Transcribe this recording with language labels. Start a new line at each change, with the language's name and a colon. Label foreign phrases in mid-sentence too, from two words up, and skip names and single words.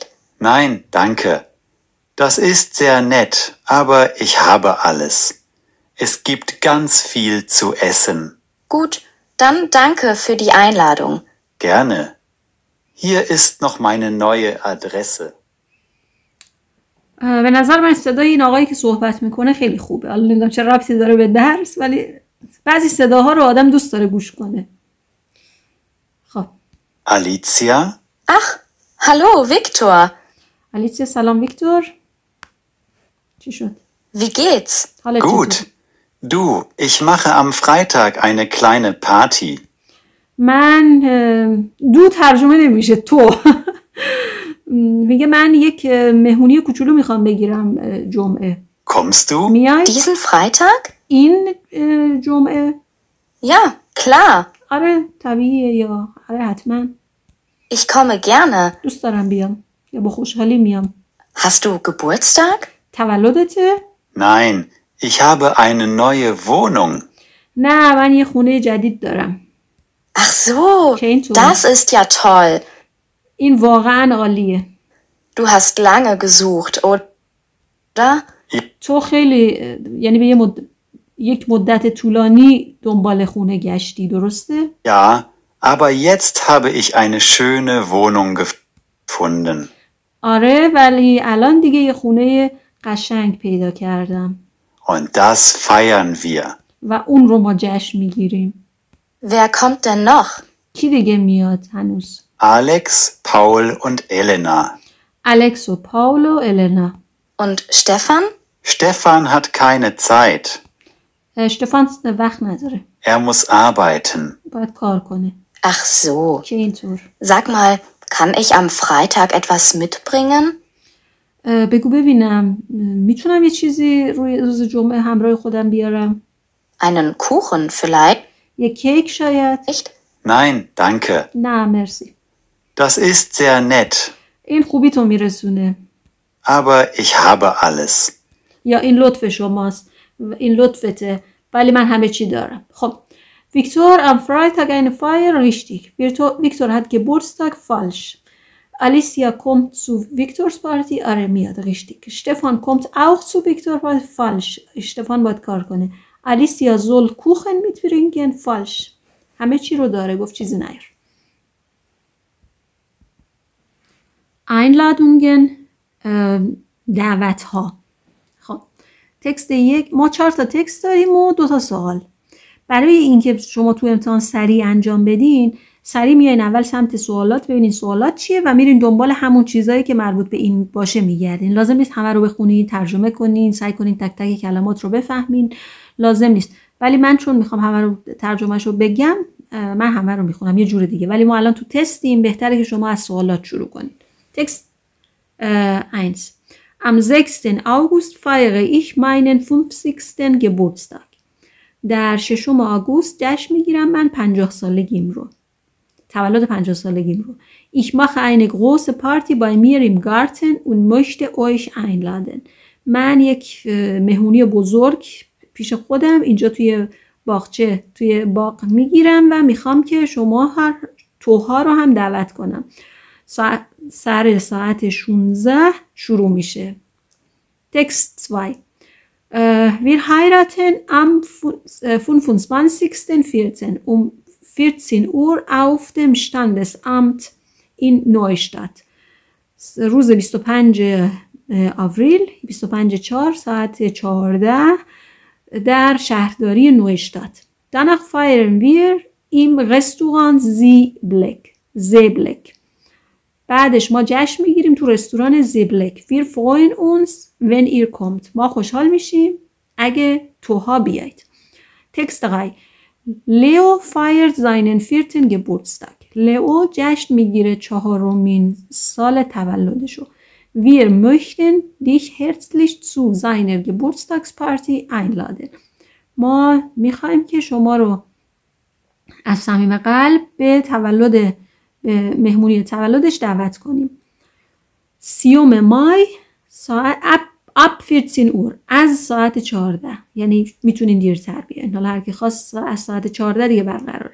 German: Nein, danke. Das ist sehr nett, aber ich habe alles. Es gibt ganz viel zu essen. Gut, dann danke für die Einladung. Gerne. Hier ist noch meine neue Adresse.
Persian: به نظر من صدای این آقایی که صحبت میکنه خیلی خوبه. حالا نمیدونم چه ربطی داره به درس، ولی بعضی صداها رو آدم دوست داره گوش کنه. خب.
German: Alicia? Ach, hallo, Viktor. Alicia,
Persian: سلام ویکتور. چی شد؟
German: Wie geht's?
Persian: حالا
German: Gut. Du, ich mache am Freitag eine kleine Party.
Persian: من دو ترجمه نمیشه تو. میگه من یک مهمونی کوچولو میخوام بگیرم جمعه.
German: Kommst du?
Persian: میای؟
German: Diesen Freitag?
Persian: این جمعه؟
German: Ja, klar.
Persian: آره طبیعیه یا آره حتما.
German: Ich komme gerne.
Persian: دوست دارم بیام یا با خوشحالی میام.
German: Hast du Geburtstag?
Persian: تولدته؟
German: Nein, ich habe eine neue Wohnung.
Persian: نه من یه خونه جدید دارم.
German: Ach so, Chainsaw. das ist ja toll.
Persian: این واقعا عالیه.
German: Du hast lange gesucht, oder?
Persian: تو خیلی یعنی به یک مدت طولانی دنبال خونه گشتی، درسته؟
German: Ja, aber jetzt habe ich eine schöne Wohnung gefunden.
Persian: آره ولی الان دیگه یه خونه قشنگ پیدا کردم.
German: Und das feiern wir.
Persian: و اون رو ما جشن میگیریم.
German: Wer kommt denn noch?
Persian: کی دیگه میاد هنوز؟
German: Alex, Paul und Elena.
Persian: الکس و پاول و النا.
German: Und Stefan? Stefan hat keine Zeit.
Persian: اشتفان وقت نداره.
German: Er muss arbeiten.
Persian: باید کار کنه.
German: Ach so.
Persian: که اینطور.
German: Sag mal, kann ich am Freitag etwas mitbringen?
Persian: بگو ببینم میتونم یه چیزی روی روز جمعه همراه خودم بیارم؟
German: Einen Kuchen vielleicht?
Persian: یه کیک شاید؟
German: Nein, danke.
Persian: نه مرسی.
German: Das ist sehr nett.
Persian: این خوبی تو میرسونه.
German: Aber ich habe alles.
Persian: یا این لطف شماست. این لطفته. ولی من همه چی دارم. خب.
German: Viktor, am Freitag eine Feier, richtig. Viktor hat Geburtstag, falsch. Alicia kommt zu Viktors Party,
Persian: آره میاد,
German: richtig. Stefan kommt auch zu Viktors Party, falsch.
Persian: Stefan باید کار کنه.
German: Alicia soll Kuchen mitbringen, falsch.
Persian: همه چی رو داره, گفت چیزی نیار. Einladungen, دعوت ها. خب تکست یک، ما 4 تا تکست داریم و 2 تا سوال. برای اینکه شما تو امتحان سریع انجام بدین، سریع میایین اول سمت سوالات ببینین سوالات چیه و میرین دنبال همون چیزایی که مربوط به این باشه میگردین. لازم نیست همه رو بخونین، ترجمه کنین، سعی کنین تک تک کلمات رو بفهمین. لازم نیست. ولی من چون میخوام همه رو ترجمهش رو بگم من همه رو میخونم یه جور دیگه، ولی ما الان تو تستیم، بهتره که شما از سوالات شروع کنید. تکست 1.
German: Am 6. August feiere ich meinen 50. Geburtstag.
Persian: در 6 آگوست جشن میگیرم من 50 سالگیم رو. تولد 50 سالگیم رو.
German: Ich mache eine große Party bei mir im Garten und möchte euch einladen.
Persian: من یک مهمونی بزرگ پیش خودم اینجا توی باغچه توی باغ میگیرم و میخوام که شما توها رو هم دعوت کنم. سر ساعت 16 شروع میشه.
German: Text 2. Wir heiraten am 25.14. um 14 Uhr auf dem Standesamt in Neustadt.
Persian: روز 25 آوریل 25/4 ساعت 14 در شهرداری نوشتات.
German: Danach feiern wir im Restaurant Seeblick.
Persian: بعدش ما جشن میگیریم تو رستوران زیبلک.
German: Wir freuen uns wenn ihr kommt.
Persian: ما خوشحال میشیم اگه توها بیاید.
German: Text 3. Leo feiert seinen 4. Geburtstag.
Persian: لئو جشن میگیره 4مین سال تولدشو.
German: Wir möchten dich herzlich zu seiner Geburtstagsparty einladen.
Persian: ما میخوایم که شما رو از صمیم قلب به مهمونی تولدش دعوت کنیم. 30 مای ساعت
German: ab 14 Uhr
Persian: از ساعت 14، یعنی میتونین دیرتر بیاین، حالا هر کی خواست از ساعت 14 دیگه برقرار.